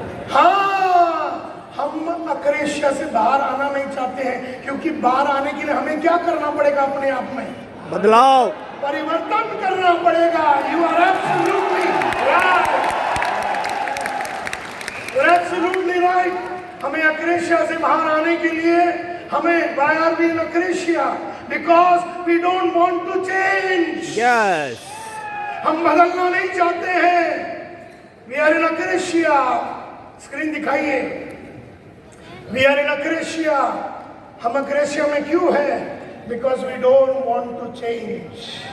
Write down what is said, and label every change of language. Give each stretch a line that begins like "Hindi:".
Hindi: हाँ, हम अक्रेशिया से बाहर आना नहीं चाहते हैं, क्योंकि बाहर आने के लिए हमें क्या करना पड़ेगा? अपने आप में बदलाव, परिवर्तन करना पड़ेगा।
English: You are absolutely right, absolutely right.
Hindi: हमें अक्रेशिया से बाहर आने के लिए हमें
English: why are we in
Hindi: अक्रेशिया?
English: Because we don't want to change. Yes,
Hindi: हम बदलना नहीं चाहते हैं।
English: We are in akrasia.
Hindi: स्क्रीन दिखाइए।
English: We are in akrasia.
Hindi: हम अक्रेशिया में क्यों है?
English: Because we don't want to change.